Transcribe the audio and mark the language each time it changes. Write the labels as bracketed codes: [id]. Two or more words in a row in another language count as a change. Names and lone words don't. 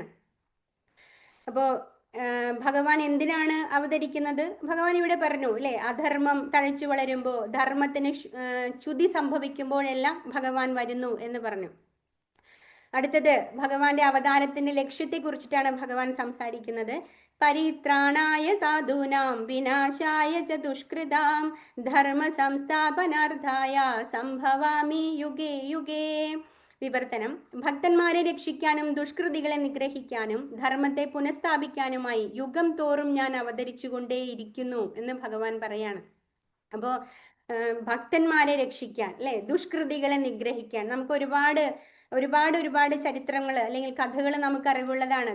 [ml] അപ്പോൾ ഭഗവാൻ എന്തിനാണ് അവതരിക്കുന്നത്? ഭഗവാൻ ഇവിടെ പറഞ്ഞു അല്ലെ, അധർമ്മം തഴച്ചു വളരുമ്പോൾ, ധർമ്മത്തിന് ച്യുതി സംഭവിക്കുമ്പോഴെല്ലാം ഭഗവാൻ വരുന്നു എന്ന് പറഞ്ഞു. അടുത്തത് ഭഗവാന്റെ അവതാരത്തിന്റെ ലക്ഷ്യത്തെ കുറിച്ചിട്ടാണ് ഭഗവാൻ സംസാരിക്കുന്നത്. [sa] പരിത്രാണായ സാധൂനാം വിനാശായ ച ദുഷ്കൃതാം ധർമ്മ സംസ്ഥാപനാർത്ഥായ സംഭവാമി യുഗേ യുഗേ. [ml] വിവർത്തനം: ഭക്തന്മാരെ രക്ഷിക്കാനും ദുഷ്കൃതികളെ നിഗ്രഹിക്കാനും ധർമ്മത്തെ പുനഃസ്ഥാപിക്കാനുമായി യുഗം തോറും ഞാൻ അവതരിച്ചുകൊണ്ടേയിരിക്കുന്നു എന്ന് ഭഗവാൻ പറയാണ്. അപ്പോൾ ഭക്തന്മാരെ രക്ഷിക്കാൻ അല്ലെ, ദുഷ്കൃതികളെ നിഗ്രഹിക്കാൻ, നമുക്ക് ഒരുപാട് ചരിത്രങ്ങൾ അല്ലെങ്കിൽ കഥകൾ നമുക്ക് അറിവുള്ളതാണ്.